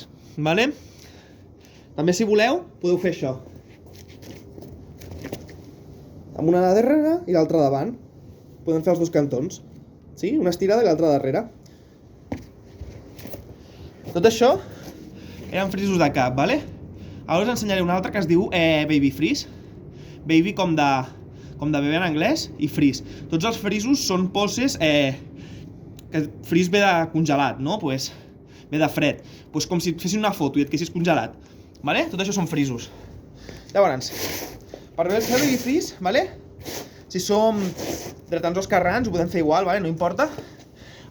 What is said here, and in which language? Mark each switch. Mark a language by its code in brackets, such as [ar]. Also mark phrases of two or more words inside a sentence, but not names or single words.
[ca] També, si voleu, podeu fer això. Amb una darrere i l'altra davant. Podem fer els dos cantons. Una estirada i l'altra darrere. Tot això eren frisos de cap, Ara us ensenyaré un altre que es diu [en] baby freeze. [ca] Baby com de bebè en anglès i freeze. Tots els frisos són poses que freeze ve de congelat, ve de fred. Com si et fessin una foto i et quedessis congelat. Tot això són frisos. Llavors, per fer [en] baby freeze, [ca] si som dretans o esquerrans, ho podem fer igual, no importa.